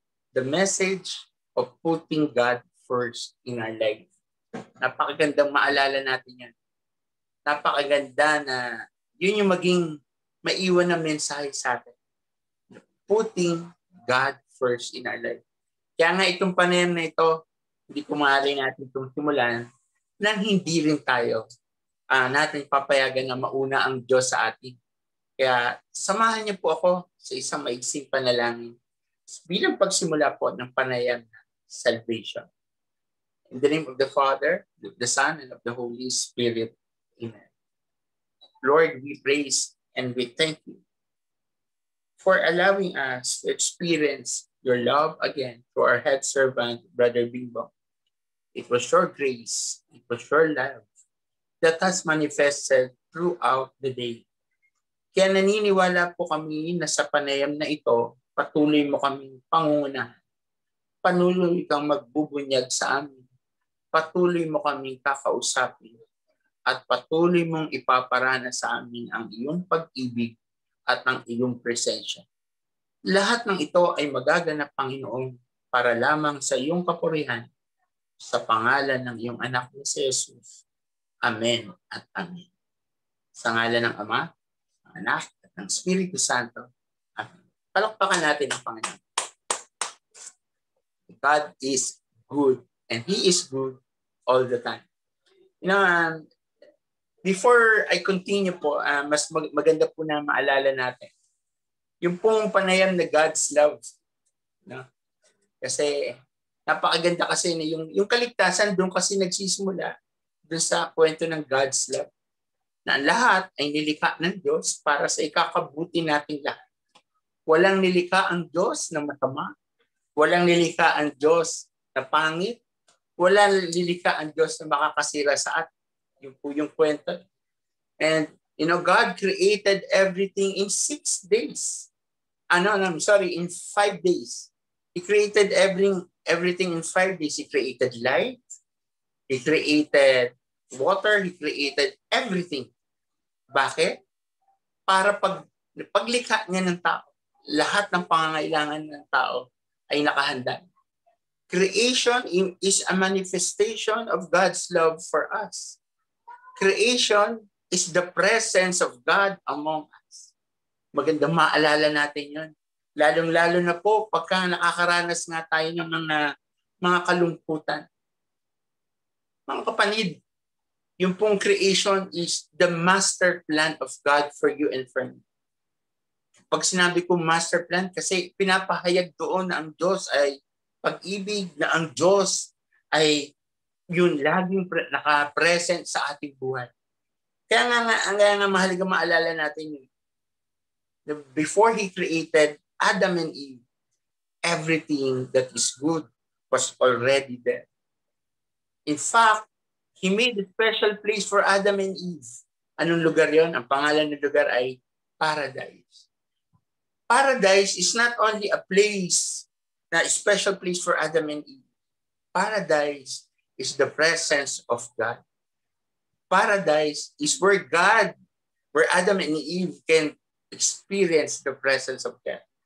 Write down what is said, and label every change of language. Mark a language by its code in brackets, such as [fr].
[en] The message of putting God first in our life. [tl] Napakagandang maalala natin yan. Napakaganda na yun yung maging maiwan na mensahe sa atin. [en] Putting God first in our life. [tl] Kaya nga itong panayam na ito, hindi ko maaari natin itong simulan nang hindi rin tayo natin papayagan na mauna ang Diyos sa atin. Kaya samahan niyo po ako sa isang maiksing panalangin bilang pagsimula po ng panayam na salvation. [en] In the name of the Father, of the Son, and of the Holy Spirit. Amen. Lord, we praise and we thank you for allowing us to experience your love again to our head servant, Brother Bingbong. It was your grace, it was your love that has manifested throughout the day. [tl] Kaya naniniwala po kami na sa panayam na ito, patuloy mo kaming pangungunahan. Patuloy kang magbubunyag sa amin. Patuloy mo kaming kakausapin. At patuloy mong ipaparana sa amin ang iyong pag-ibig at ang iyong presensya. Lahat ng ito ay magaganap, Panginoon, para lamang sa iyong kapurihan, sa pangalan ng iyong anak na si Jesus. Amen at amen. Sa ngalan ng Ama, ng Anak, at ng Espiritu Santo. Amen. Palakpakan natin ang Panginoon. [en] God is good and He is good all the time. Before I continue [tl] po, mas maganda po na maalala natin yung pong panayam na God's love. No? Kasi napakaganda kasi na yung kaligtasan doon kasi nagsisimula doon sa kwento ng God's love. Na ang lahat ay nilikha ng Diyos para sa ikakabuti nating lahat. Walang nilikha ang Diyos na masama. Walang nilikha ang Diyos na pangit. Walang nilikha ang Diyos na makakasira sa atin. Yung po yung kwento. [en] And, God created everything in 6 days. In 5 days. He created everything in 5 days. He created light. He created water. He created everything. [tl] Bakit? Para paglikha niya ng tao, lahat ng pangangailangan ng tao ay nakahanda. [en] Creation is a manifestation of God's love for us. Creation is the presence of God among us. [tl] Magandang maalala natin yun. Lalong-lalo na po pagka nakakaranas nga tayo ng mga kalungkutan. Mga kapatid, yung pong [en] creation is the master plan of God for you and for me. [tl] Pag sinabi ko master plan, kasi pinapahayag doon na ang Diyos ay pag-ibig, na ang Diyos ay yun laging naka-present sa ating buhay. Kaya nga mahalaga maalala natin yun. [en] Before He created Adam and Eve, everything that is good was already there. In fact, He made a special place for Adam and Eve. [tl] Anong lugar yon? Ang pangalan ng lugar ay Paradise. [en] Paradise is not only a place, a special place for Adam and Eve. Paradise is the presence of God. Paradise is where Adam and Eve can experience the presence of God.